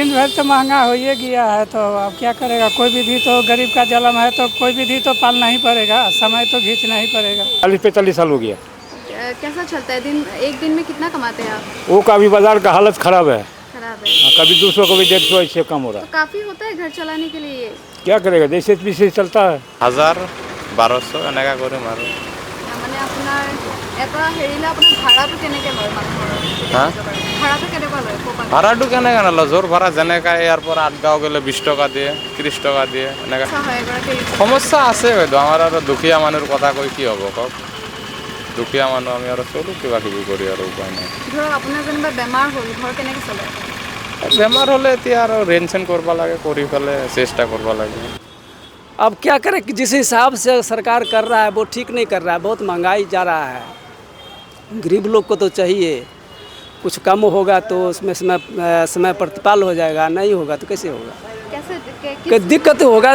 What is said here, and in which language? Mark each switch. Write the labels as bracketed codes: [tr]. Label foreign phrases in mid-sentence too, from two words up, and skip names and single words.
[hi] दिन भर तो महंगा हो ही गया है, तो अब क्या करेगा? कोई भी तो गरीब का जन्म है, तो कोई भी तो पालना ही पड़ेगा, समय तो खींचना ही पड़ेगा। 40-45 साल हो गया। कैसा चलता है दिन? एक दिन में कितना कमाते हैं आप? वो का अभी बाजार का हालत खराब है, खराब है। कभी 200 कभी 150 इससे कम हो रहा तो है। काफ़ी होता है घर चलाने के लिए? क्या करेगा, जैसे पीछे चलता है। [as] 1000-1200 এনেকা করে মাৰো। মানে আপোনাৰ এটা হেৰিলে আপোনাৰ ভাড়াটো কেনেকৈ লয় মানুহৰ? হা? ভাড়াটো কেনেকুৱা লয় ক'ৰবাত? ভাড়াটো কেনেকৈ নলয়? যোৰ ভাড়া যেনেকৈ ইয়াৰ পৰা আঠগাঁও গ'লে 20 টকা দিয়ে, 30 টকা দিয়ে এনেকৈ। সমস্যা হয় এগৰাকী সমস্যা আছে বাইদেউ, আমাৰ আৰু দুখীয়া মানুহৰ কথা কৈ কি হ'ব কওক? দুখীয়া মানুহ আমি আৰু চলোঁ কিবা কিবি কৰি, আৰু উপায় নাই। ধৰক আপোনাৰ যেনিবা বেমাৰ হ'ল, ঘৰ কেনেকৈ চলে? বেমাৰ হ'লে এতিয়া আৰু ৰেন চেন কৰিব লাগে, কৰি পেলাই চেষ্টা কৰিব লাগে। [hi] अब क्या करें कि जिस हिसाब से सरकार कर रहा है वो ठीक नहीं कर रहा है। बहुत महंगाई जा रहा है, गरीब लोग को तो चाहिए कुछ कम होगा तो उसमें समय प्रतिपाल हो जाएगा, नहीं होगा तो कैसे होगा? कैसे दिक्कत होगा।